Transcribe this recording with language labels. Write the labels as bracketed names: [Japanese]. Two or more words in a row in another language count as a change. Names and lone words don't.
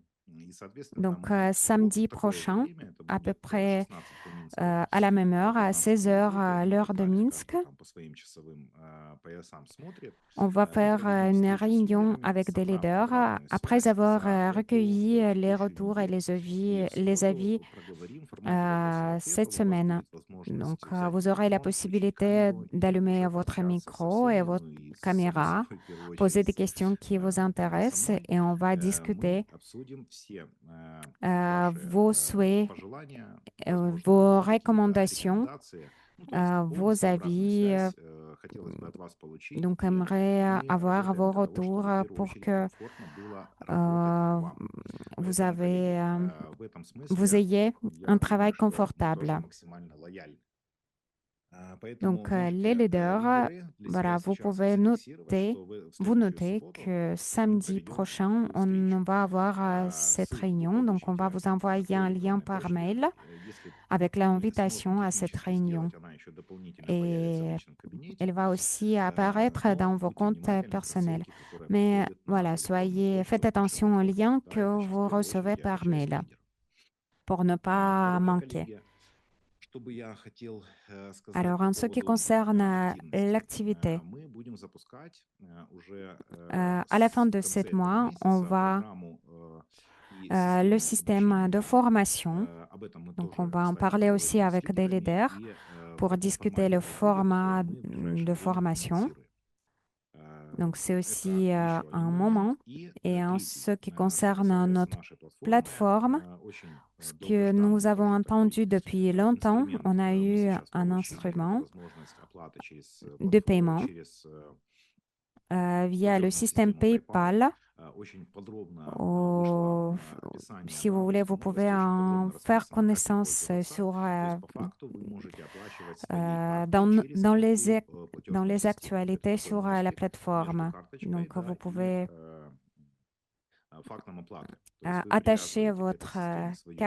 [Russian] И, соответственно, [French] donc [Russian] мы в субботу [French] samedi [Russian] в такое же [French] prochain, [Russian] время, это [French] à peu [Russian] будет [French] près [Russian] 16 по Минску, [French] à la même heure, à 15 16 [Russian] по [French] heures, [Russian] Европе, [French] à [Russian] ну, [French] l'heure de [Russian] локально [French] Minsk, [Russian] каждый там по своим часовым поясам смотрит. [French] on va [Russian] Мы [French] faire [Russian] проведем [French] une [Russian] встречу с [French] réunion [Russian] лидерами, [French] avec des [Russian] собрав [French] leaders [Russian] обратную [French] après [Russian] связь [French] avoir [Russian] за эту [French] recueilli les [Russian] текущую [French] retours et [Russian] неделю. И в [French] les avis [Russian] субботу проговорим в формате вопросов и [French] cette [Russian] ответов. У вас [French] semaine. [Russian] будет [French] Donc, [Russian] возможность взять [French] vous aurez la [Russian] микрофон, включить [French] possibilité [Russian] камеру и [French] d'allumer [Russian] уже [French] votre [Russian] пообщаться со [French] micro et [Russian] всеми, [French] votre [Russian] ну и само [French] caméra, [Russian] собой, в первую [French] poser [Russian] очередь, [French] des questions qui vous [Russian] со [French] intéressent [Russian] мной. [French] et on va [Russian] Мы [French] discuter [Russian] обсудим все ваши [French] vos souhaits, [Russian] пожелания, возможно, [French] vos [Russian] какие-то [French] recommandations, [Russian] рекомендации, ну, то есть [French] vos [Russian] полностью обратную [French] avis. [Russian] связь хотелось бы от вас получить, [French] Donc, [Russian] и [French] j'aimerais [Russian] мы [French] avoir [Russian] работаем [French] vos [Russian] для того, [French] retours [Russian] чтобы в первую [French] pour [Russian] очередь [French] que [Russian] комфортно было работать euh, вам. [French] vous [Russian] Поэтому, коллеги, [French] avez, [Russian] в этом [French] vous [Russian] смысле [French] ayez un [Russian] я [French] travail [Russian] думаю, что мы тоже [French] confortable. [Russian] максимально лояльны. Поэтому [French] Donc, les [Russian] можете, [French] leaders, [Russian] лидеры, для себя [French] voilà, vous [Russian] сейчас [French] pouvez [Russian] зафиксировать, [French] noter, [Russian] что в [French] vous [Russian] следующую [French] notez [Russian] субботу [French] que [Russian] мы [French] samedi [Russian] проведем [French] prochain, [Russian] такую [French] on [Russian] встречу. [French] va avoir cette [Russian] Ссылку вы [French] réunion. Donc, on va [Russian] получите [French] vous envoyer [Russian] по [French] un lien [Russian] электронной [French] par [Russian] почте. [French] mail [Russian] Если [French] avec [Russian] мы это сможем [French] l'invitation à cette [Russian] технически [French] réunion. [Russian] сделать, она еще дополнительно появится в [French] Et [Russian] личном кабинете. [French] elle va aussi apparaître [Russian] Но [French] dans vos [Russian] будьте [French] comptes [Russian] внимательны к [French] personnels. [Russian] рассылке, которая [French] Mais [Russian] приходит на [French] voilà, [Russian] электронную [French] faites [Russian] почту нашим [French] attention au [Russian] лидерам. [French] lien [Russian] Да, [French] que [Russian] это сейчас в [French] vous [Russian] первую [French] recevez [Russian] очередь я [French] par [Russian] обращаюсь к [French] mail [Russian] лидерам. [French] pour ne pas [Russian] Второе, [French] manquer. [Russian] коллеги, что бы я хотел сказать [French] Alors, [Russian] по [French] en ce qui [Russian] поводу [French] concerne [Russian] активности. [French] l'activité, [Russian] Мы будем запускать уже [French] à la fin [Russian] в [French] de [Russian] конце [French] 7 [Russian] этого [French] mois, on [Russian] месяца [French] va [Russian] программу и [French] le [Russian] систему [French] système de [Russian] обучения. [French] formation. [Russian] Об этом мы [French] Donc, on [Russian] тоже, [French] va en [Russian] кстати, [French] parler aussi [Russian] поговорим с [French] avec des [Russian] лидерами, [French] leaders [Russian] и в [French] pour [Russian] каком [French] discuter [Russian] формате [French] le [Russian] это будет, [French] format [Russian] мы в [French] de [Russian] ближайшее время [French] formation. [Russian] коммуницируем. [French] Donc, c'est [Russian] Это [French] aussi [Russian] еще [French] un [Russian] один момент. [French] moment. [Russian] И [French] Et en [Russian] третий, [French] ce qui [Russian] что [French] concerne [Russian] касается [French] notre [Russian] нашей платформы, [French] plateforme, [Russian] очень [French] ce que nous [Russian] долгожданный [French] avons [Russian] тоже такой [French] entendu depuis longtemps, [Russian] инструмент [French] on a [Russian] мы [French] eu [Russian] сейчас [French] un [Russian] получили. Это [French] instrument [Russian] возможность оплаты через [French] de paiement [Russian] через [French] via le [Russian] платежную [French] système [Russian] систему PayPal. [French] PayPal. [Russian] Очень подробно вышло [French] Au- [Russian] описание [French] Si vous [Russian] на [French] voulez, [Russian] русском [French] vous pouvez [Russian] новости, очень [French] en [Russian] подробно [French] faire [Russian] расписано, как им [French] connaissance [Russian] пользоваться. То есть по факту вы можете оплачивать своей картой через эту [French] dans [Russian] платежную [French] les [Russian] систему. То есть [French] actualités [Russian] такой [French] sur la [Russian] мостик между [French] plateforme. [Russian] карточкой, [French] Donc, [Russian] да, [French] vous [Russian] и [French] pouvez [Russian] фактом оплаты. То есть вы [French] attacher [Russian] привязываете к этой [French] votre [Russian] системе свою